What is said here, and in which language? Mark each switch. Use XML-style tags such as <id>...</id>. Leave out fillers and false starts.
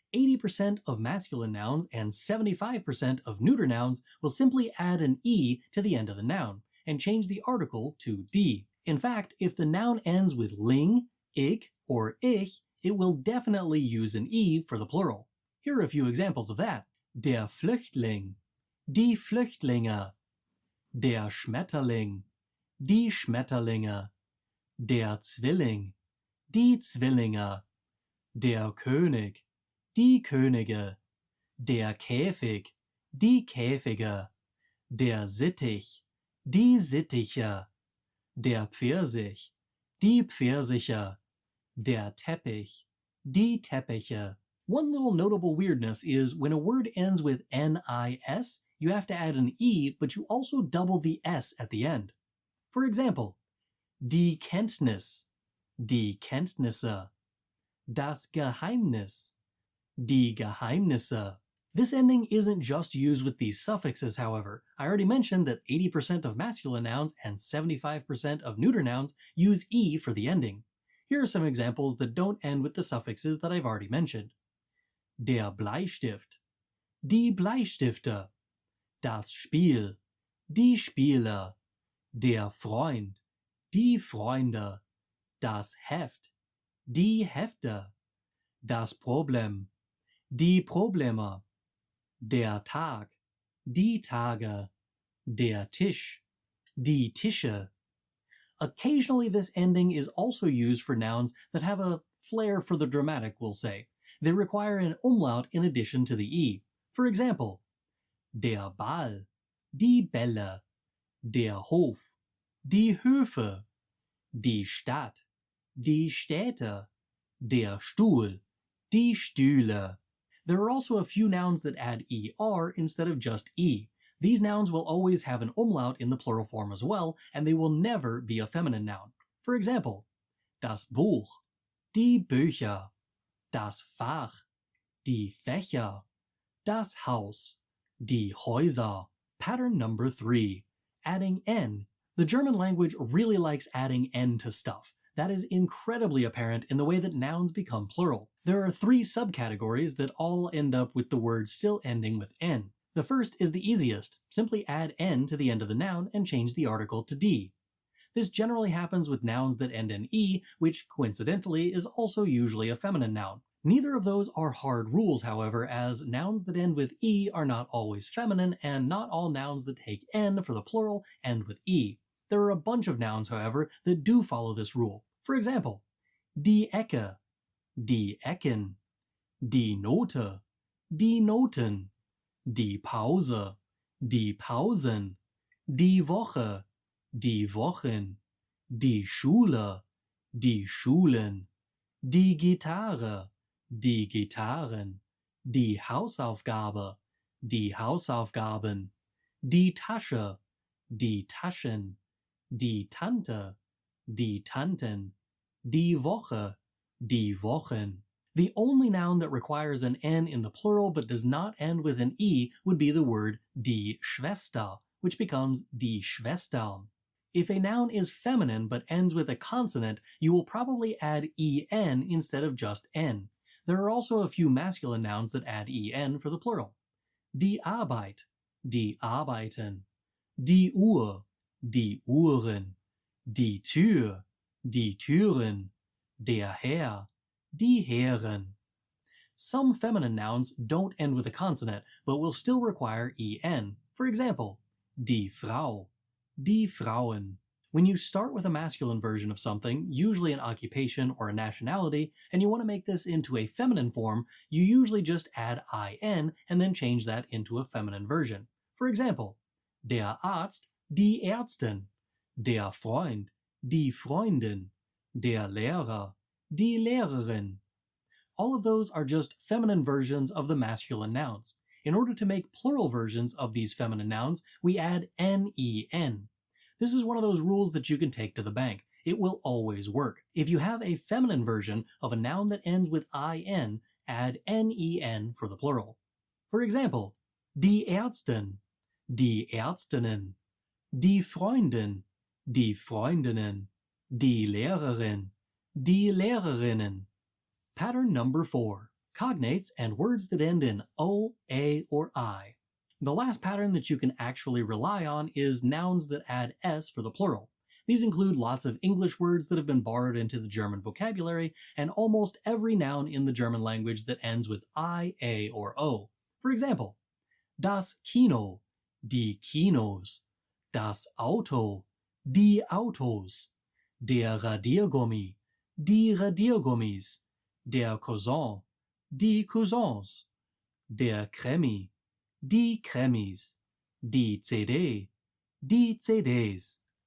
<en>80% of masculine nouns and 75% of neuter nouns will simply add an e to the end of the noun and change the article to die. In fact, if the noun ends with ling, ich, or ich, it will definitely use an e for the plural. Here are a few examples of that.</en> <de>Der Flüchtling, die Flüchtlinge, der Schmetterling, die Schmetterlinge, der Zwilling, die Zwillinge, der König, die Könige, der Käfig, die Käfige, der Sittich, die Sittiche, der Pfirsich, die Pfirsiche, der Teppich, die Teppiche.</de> <en>One little notable weirdness is when a word ends with nis, you have to add an e, but you also double the s at the end. For example,</en> <de>die Kenntnis, die Kenntnisse, das Geheimnis, die Geheimnisse.</de> <en>This ending isn't just used with these suffixes, however. I already mentioned that 80% of masculine nouns and 75% of neuter nouns use e for the ending. Here are some examples that don't end with the suffixes that I've already mentioned.</en> <de>Der Bleistift, die Bleistifte, das Spiel, die Spiele, der Freund, die Freunde, das Heft, die Hefte, das Problem, die Probleme, der Tag, die Tage, der Tisch, die Tische.</de> <en>Occasionally this ending is also used for nouns that have a flair for the dramatic, we'll say. They require an umlaut in addition to the e. For example,</en> <de>der Ball, die Bälle, der Hof, die Höfe, die Stadt, die Städte, der Stuhl, die Stühle.</de> <en>There are also a few nouns that add er instead of just e. These nouns will always have an umlaut in the plural form as well, and they will never be a feminine noun. For example,</en> <de>das Buch, die Bücher, das Fach, die Fächer, das Haus, die Häuser.</de> <en>Pattern number 3, adding n. The German language really likes adding n to stuff. That is incredibly apparent in the way that nouns become plural. There are 3 subcategories that all end up with the word still ending with n. The first is the easiest. Simply add n to the end of the noun and change the article to d. This generally happens with nouns that end in e, which coincidentally is also usually a feminine noun. Neither of those are hard rules, however, as nouns that end with e are not always feminine, and not all nouns that take n for the plural end with e. There are a bunch of nouns, however, that do follow this rule. For example,</en> <de>die Ecke, die Ecken, die Note, die Noten, die Pause, die Pausen, die Woche, die Wochen, die Schule, die Schulen, die Gitarre, die Gitarren, die Hausaufgabe, die Hausaufgaben, die Tasche, die Taschen, die Tante, die Tanten, die Woche, die Wochen.</de> <en>The only noun that requires an n in the plural but does not end with an e would be the word die Schwester, which becomes die Schwestern. If a noun is feminine but ends with a consonant, you will probably add en instead of just n. There are also a few masculine nouns that add en for the plural.</en> <de>Die Arbeit, die Arbeiten. Die Uhr, die Uhren. Die Tür, die Türen. Der Herr, die Herren.</de> <en>Some feminine nouns don't end with a consonant, but will still require en. For example,</en> <de>die Frau, die Frauen.</de> <en>When you start with a masculine version of something, usually an occupation or a nationality, and you want to make this into a feminine form, you usually just add in and then change that into a feminine version. For example,</en> <de>der Arzt, die Ärztin. Der Freund, die Freundin. Der Lehrer, die Lehrerin.</de> <en>All of those are just feminine versions of the masculine nouns. In order to make plural versions of these feminine nouns, we add nen. This is one of those rules that you can take to the bank. It will always work. If you have a feminine version of a noun that ends with in, add nen for the plural. For example,</en> <de>die Ärztin, die Ärztinnen, die Freundin, die Freundinnen, die Lehrerin, die Lehrerinnen.</de> <en>Pattern number 4. Cognates and words that end in o, a, or I. The last pattern that you can actually rely on is nouns that add s for the plural. These include lots of English words that have been borrowed into the German vocabulary, and almost every noun in the German language that ends with I, a, or o. For example,</en> <de>das Kino, die Kinos, das Auto, die Autos, der Radiergummi, die Radiergummis, der Cousin, die Cousins, der Krimi, die Kremis, die CD, die CDs.</de>